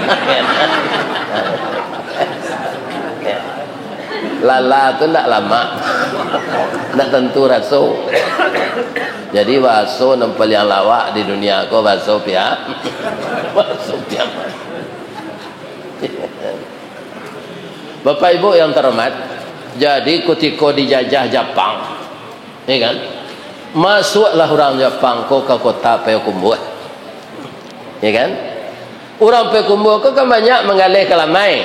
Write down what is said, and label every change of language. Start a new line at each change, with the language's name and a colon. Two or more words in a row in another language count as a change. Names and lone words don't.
Minangkabau: Lala tu tak lama. Tak tentu raso. Jadi baso yang paling lawak di dunia ko baso pia. Baso pia.
Indonesian: Bapak Ibu yang terhormat, jadi ketika dijajah Jepang, ya kan? Masuklah orang Jepang ko ke kota Payakumbuh. Ya kan? Orang Payakumbuh ko kan banyak mengalih kelamai.